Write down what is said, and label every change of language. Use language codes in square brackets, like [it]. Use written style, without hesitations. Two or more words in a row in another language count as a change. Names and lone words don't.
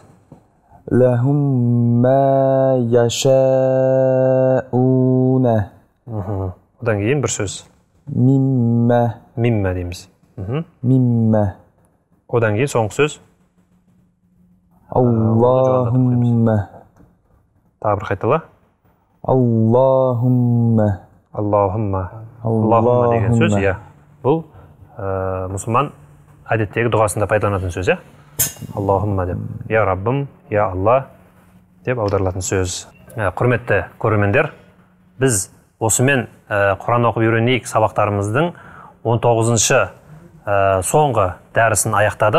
[ar] لهم ما يشاءون [kk] Одан кейін бір сөз. [ar] مما [kk] Мимма дейміз. [ar] مما [kk] Одан кейін соңғы сөз. [ar] اللهم [kk] Тағы бір қайтала. [ar] اللهم [kk] Аллахумма. Аллахумма деген сөз, иә. Бұл мұсылман әдеттегі дұғасында пайдаланатын сөз, иә. Аллахумма деп. Я Раббым, я Алла деп аударылатын сөз. Құрметті көрермендер, біз осымен Құран оқып үйренейік сабақтарымыздың 19-шы соңғы дәрісін аяқтадық.